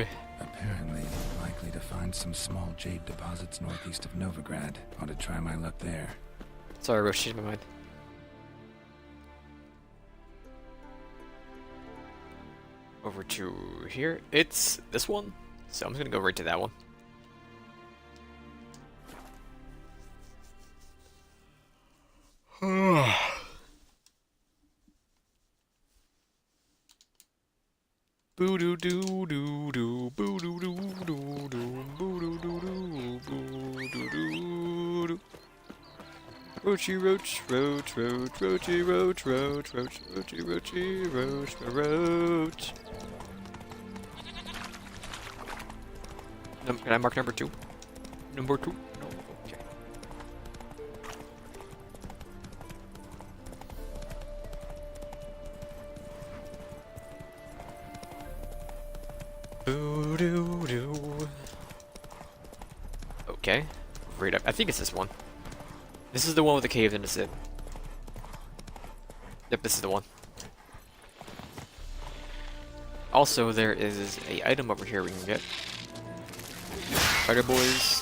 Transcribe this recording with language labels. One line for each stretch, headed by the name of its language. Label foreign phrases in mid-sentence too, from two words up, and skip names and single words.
English: Apparently, likely to find some small jade deposits northeast of Novigrad. Ought to try my luck there. Sorry, Roach, changed my mind. Over to here. It's this one, so I'm just gonna go right to that one. Boo doo doo doo doo, boo doo doo doo doo, boo doo doo doo, boo doo doo doo. Roachy roach, roach, roach, roachy roach, roach, roach, roachy roachy, roach, roach. Can I mark number 2? Number 2? No. Okay. Boo doo doo. Okay. Right up. I think it's this one. This is the one with the cave in the sit. Yep, this is the one. Also, there is a item over here we can get. Fighter boys.